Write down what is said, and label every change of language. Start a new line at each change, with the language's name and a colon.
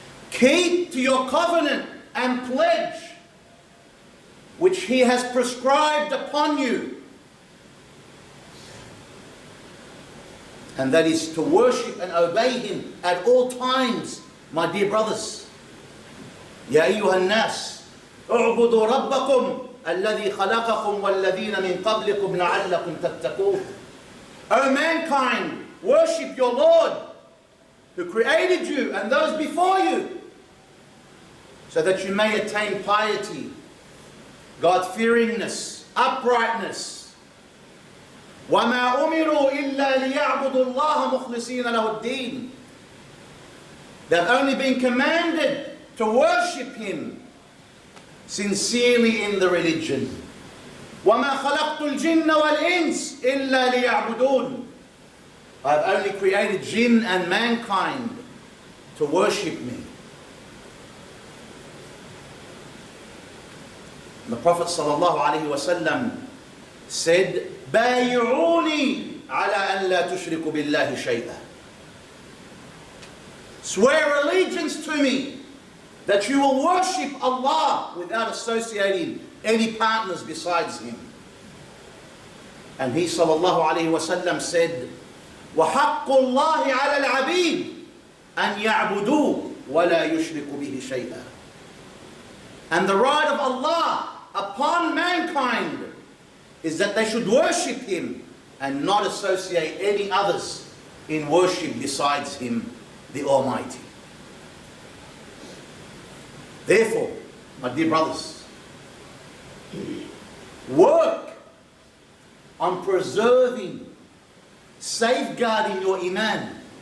English: Keep to your covenant and pledge which He has prescribed upon you. And that is to worship and obey Him at all times, my dear brothers.
Arabic: يا أيها الناس اعبدوا ربكم الذي خلقكم والذين من قبلكم لعلكم تتقون.
English: O mankind, worship your Lord who created you and those before you, so that you may attain piety, God-fearingness, uprightness.
Arabic: وَمَا أُمِرُوا إِلَّا لِيَعْبُدُوا اللَّهَ مُخْلِصِينَ لَهُ الدِّينَ.
English: They've only been commanded to worship Him sincerely in the religion.
Arabic: وَمَا خَلَقْتُ الْجِنَّ وَالْإِنسِ إِلَّا لِيَعْبُدُونَ.
English: I have only created jinn and mankind to worship me. The Prophet ﷺ said,
Arabic: بايعوني على أن لا تشركوا بالله شيئا.
English: Swear allegiance to me that you will worship Allah without associating any partners besides Him. And He ﷺ said,
Arabic: وَحَقُّ اللَّهِ عَلَى الْعَبِيدِ أَنْ يَعْبُدُوهُ وَلَا يُشْرِكُوا بِهِ شَيْئًا.
English: And the right of Allah upon mankind is that they should worship Him and not associate any others in worship besides Him, the Almighty. Therefore, my dear brothers, work on preserving, safeguarding your Iman.